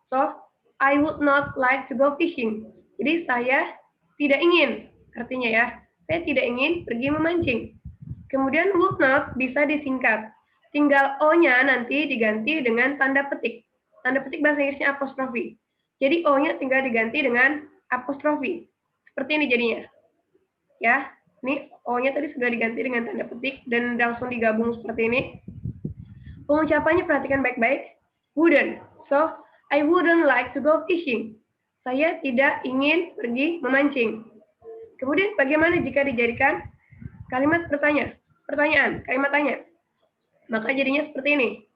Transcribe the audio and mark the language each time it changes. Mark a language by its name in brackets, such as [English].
[English] So, I would not like to go fishing. [Indonesian] Jadi saya tidak ingin, artinya ya, saya tidak ingin pergi memancing. Kemudian would not bisa disingkat. Tinggal O-nya nanti diganti dengan tanda petik. Tanda petik bahasa Inggrisnya apostrofi. Jadi O-nya tinggal diganti dengan apostrofi. Seperti ini jadinya. Ya, ini O-nya tadi sudah diganti dengan tanda petik dan langsung digabung seperti ini. Pengucapannya perhatikan baik-baik. [English] Wouldn't. So, I wouldn't like to go fishing. [Indonesian] Saya tidak ingin pergi memancing. Kemudian bagaimana jika dijadikan kalimat pertanyaan, kalimat tanya? Maka jadinya seperti ini.